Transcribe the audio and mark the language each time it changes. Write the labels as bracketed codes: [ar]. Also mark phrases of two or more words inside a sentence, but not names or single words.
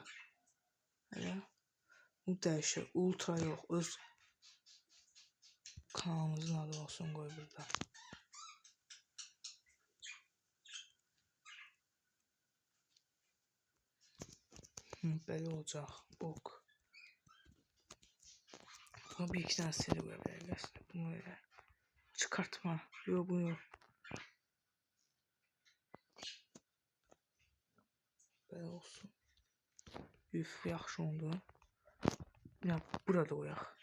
[az] Elə. Bu dəyişir. Ultra yox. Öz kanalımızın adı olsun qoy burada. Belə olacaq. Bok. [tr] Ama bir iki tane seri koya vereceğiz. Bunu öyle çıkartma. Yok bu yok. Böyle olsun. [az] Üf yaxşı oldu. Ya burada koyaq.